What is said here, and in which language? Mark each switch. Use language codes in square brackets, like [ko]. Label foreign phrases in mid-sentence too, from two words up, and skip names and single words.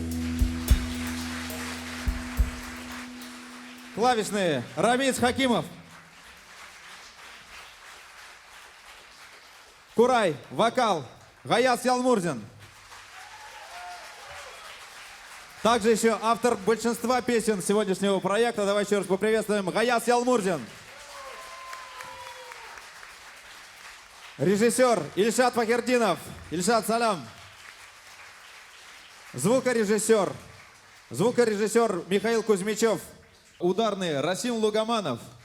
[ru] Клавишные Рамис Хакимов. Курай, вокал Гаяс Ялмурзин. Также еще автор большинства песен сегодняшнего проекта. Давай еще раз поприветствуем Гаяс Ялмурзин. Режиссер Ильшат Фахердинов. Ильшат, салям. Звукорежиссер Михаил Кузьмичев. Ударные Расим Лугаманов.